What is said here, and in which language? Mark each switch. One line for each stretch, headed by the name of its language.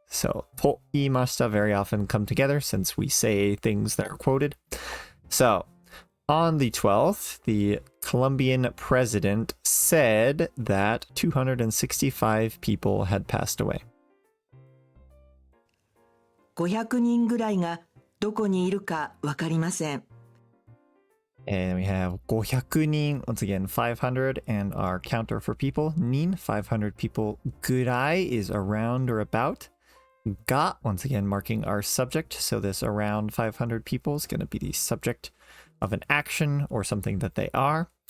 English: So と言いました very often come together since we say things that are quoted. So on the 12th, the Colombian president said that 265 people had passed away.
Japanese: 500人ぐらいがどこにいるかわかりません。
English: And we have 500人, once again 500, and our counter for people, 人, 500 people. ぐらい is around or about. が, once again marking our subject. So this around 500 people is going to be the subject of an action or something that they are.